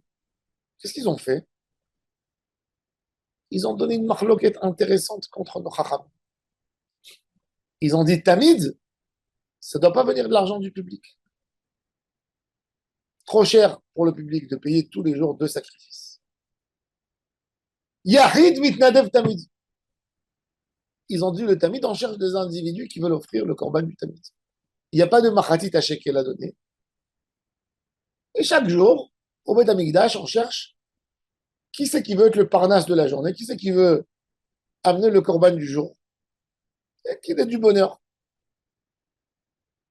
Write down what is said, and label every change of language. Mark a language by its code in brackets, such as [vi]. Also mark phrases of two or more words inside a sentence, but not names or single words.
[fr] Qu'est-ce qu'ils ont fait? Ils ont donné une marloquette intéressante contre nos chacham. Ils ont dit Tamid, ça ne doit pas venir de l'argent du public. Trop cher pour le public de payer tous les jours 2 sacrifices. [he] יחיד מתנדב תמיד. [fr] Ils ont dit le Tamid, on cherche des individus qui veulent offrir le korban du Tamid. Il n'y a pas de machatit à shekel à donner. Et chaque jour, au [he] בית המקדש, [fr] on cherche qui c'est qui veut être le parnasse de la journée, qui c'est qui veut amener le korban du jour, et qui est du bonheur.